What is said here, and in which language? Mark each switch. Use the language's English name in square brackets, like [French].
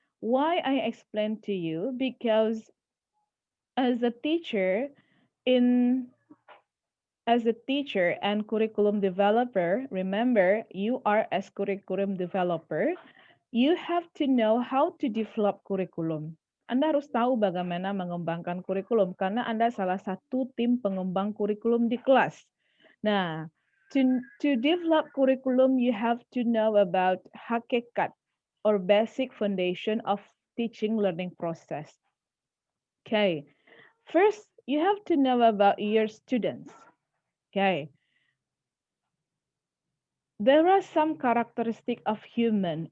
[English] Why I explain to you? Because as a teacher in as a teacher and curriculum developer, remember you are as curriculum developer, you have to know how to develop curriculum. [Indonesian] Anda harus tahu bagaimana mengembangkan kurikulum karena Anda salah satu tim pengembang kurikulum di kelas. [English] Nah, to develop curriculum, you have to know about hakikat or basic foundation of teaching learning process. Okay, first you have to know about your students. Okay, there are some characteristic of human.